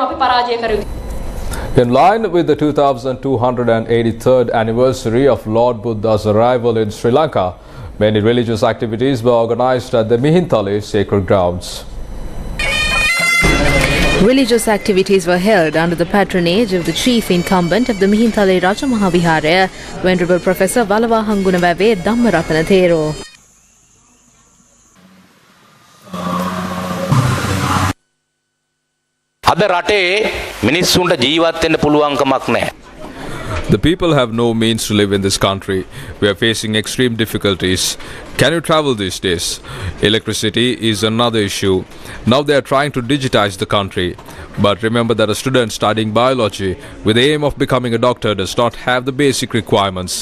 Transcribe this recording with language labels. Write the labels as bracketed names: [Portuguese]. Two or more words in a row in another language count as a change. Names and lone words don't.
[English] In line with the 2283rd anniversary of Lord Buddha's arrival in Sri Lanka, many religious activities were organized at the Mihintale sacred grounds. Religious activities were held under the patronage of the chief incumbent of the Mihintale Rajamaha Vihara, Venerable Professor Valawa Hangunawave Dhammaratana Thero. [Sinhala] අද රටේ මිනිස්සුන්ට ජීවත් වෙන්න පුළුවන්කමක් නැහැ. [English] The people have no means to live in this country. We are facing extreme difficulties. Can you travel these days? Electricity is another issue. Now they are trying to digitize the country. But remember that a student studying biology with the aim of becoming a doctor does not have the basic requirements.